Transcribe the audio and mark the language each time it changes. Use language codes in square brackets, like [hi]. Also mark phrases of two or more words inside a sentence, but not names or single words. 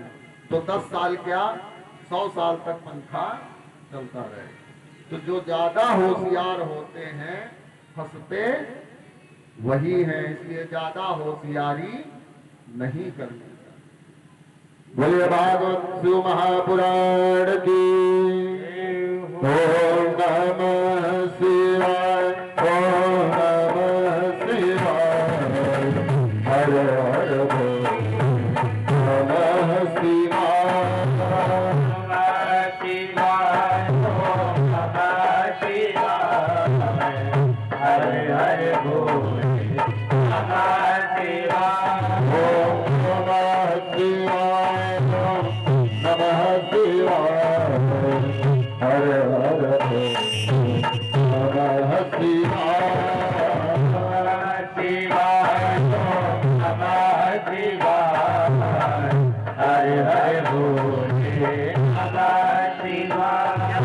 [hi] तो 10 साल क्या 100 साल तक पंखा चलता रहे। तो जो ज्यादा होशियार होते हैं फंसते वही हैं, इसलिए ज्यादा होशियारी नहीं करनी। बोलिए भागवत शिव महापुराण की। [sa] ओम नमः शिवाय, ओम नमः शिवाय, हर हर बोल नमः शिवाय, नमः शिवाय, ओम नमः शिवाय, हर हर बोल नमः शिवाय, ओम नमः शिवाय, नमः शिवाय, हर हर नमः शिवाय, नमः शिवाय, नमः शिवाय, हर हर भोले नमः शिवाय,